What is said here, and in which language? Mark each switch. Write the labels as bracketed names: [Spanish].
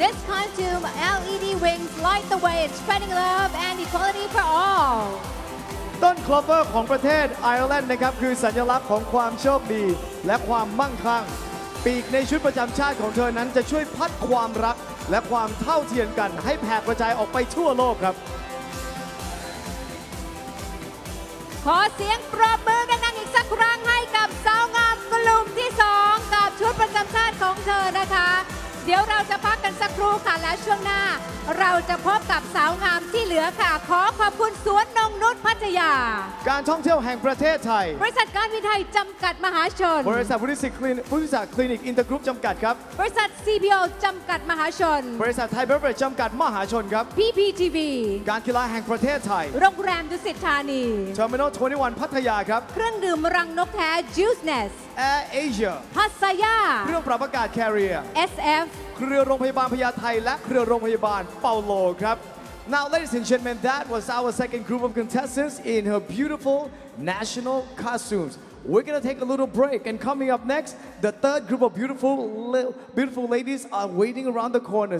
[English] This costume LED wings light the way in spreading love and equality for all. [Thai] ต้นคลอเวอร์ของประเทศไอร์แลนด์นะครับคือสัญลักษณ์ของความโชคดีและความมั่งคั่งปีกในชุดประจำชาติของเธอนั้นจะช่วยพัดความรักและความเท่าเทียมกันให้แผ่กระจายออกไปทั่วโลกครับ ขอเสียงปรบมือดังๆอีกสักครั้งให้กับสาวงามกลุ่มที่2กับชุดประจำชาติของเธอนะคะเดี๋ยวเราจะพักกันสักครู่ค่ะและช่วงหน้าเราจะพบกับสาวงามที่เหลือค่ะขอขอบคุณสวนนงนุชพัทยา การท่องเที่ยวแห่งประเทศไทย บริษัทการบินไทยจำกัดมหาชน บริษัทบริษัทคลินิกอินเตอร์กรุ๊ปจำกัดครับ บริษัท CPO จำกัดมหาชน บริษัทไทยเบเวอร์เรจจำกัดมหาชนครับ PPTV การกีฬาแห่งประเทศไทย โรงแรมดุสิตธานี Terminal 21 พัทยาครับ เครื่องดื่มรังนกแท้ Juiceness Air Asia พัสยา เครื่องปรับอากาศ Carrier SF เครือโรงพยาบาลพญาไทและเครือโรงพยาบาลเปาโลครับ [English] Now, ladies and gentlemen, that was our second group of contestants in her beautiful national costumes. We're gonna take a little break, and coming up next, the third group of beautiful ladies are waiting around the corner.